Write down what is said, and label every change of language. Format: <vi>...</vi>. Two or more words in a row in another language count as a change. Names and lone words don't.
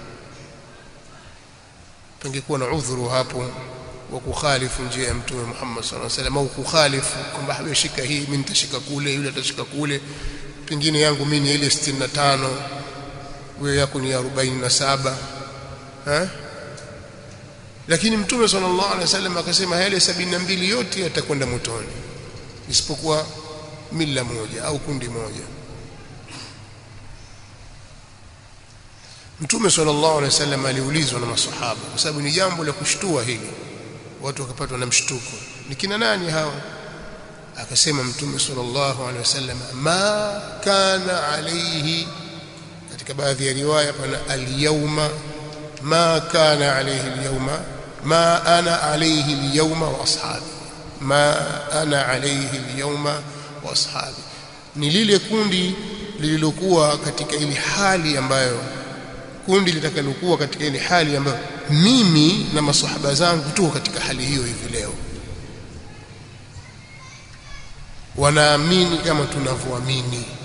<sw>Pangekuwa na udhuru hapo wa kukhalifu njia ya Mtume Muhammad</sw> <ar>صلى الله عليه وسلم,</ar> <sw>au kukhalifu kwamba haweshika hii mimi nitashika kule, yule atashika kule, pengine yangu mimi ni ile 65, wewe yako ni 47, lakini Mtume</sw> <ar>صلى الله عليه وسلم</ar> <sw>akasema yale 72 yote yatakwenda motoni isipokuwa mila moja au kundi moja. Mtume</sw> <ar>صلى الله عليه وسلم</ar> <sw>aliulizwa na maswahaba, kwa sababu ni jambo la kushtua hili, watu wakapatwa na mshtuko, ni kina nani hawa? Akasema Mtume</sw> <ar>صلى الله عليه وسلم، ما كان عليه,</ar> <sw>katika baadhi ya riwaya pana</sw> <ar>اليوم، ما كان عليه اليوم، ما أنا عليه اليوم وأصحابي، ما أنا عليه اليوم وأصحابي.</ar> <sw>Ni lile kundi lililokuwa katika ile hali ambayo, kundi litakalokuwa katika ile hali ambayo mimi na maswahaba zangu tuko katika hali hiyo hivi leo, wanaamini kama tunavyoamini.</sw>